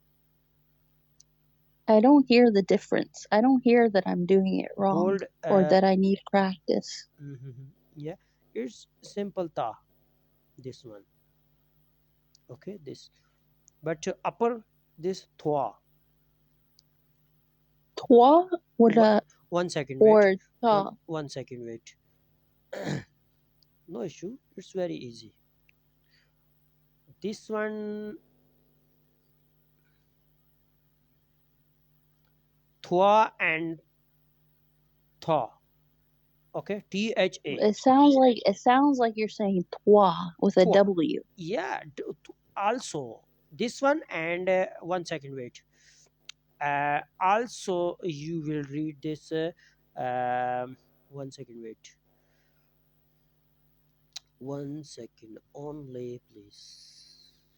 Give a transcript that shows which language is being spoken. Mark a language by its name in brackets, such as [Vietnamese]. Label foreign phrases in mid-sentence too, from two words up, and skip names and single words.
[English] I don't hear the difference. I don't hear that I'm doing it wrong Bold. or that I need practice. Yeah, it's simple ta. This one. Okay, this. But upper this thwa. Twa Wha- wala 1 second wait. or ta. 1 second wait. No issue. It's very easy. This one thwa and tha. Okay, tha. It sounds like you're saying twa with a Thwa. W. Yeah. Also this one and 1 second wait. Also you will read this. 1 second wait. 1 second only, please.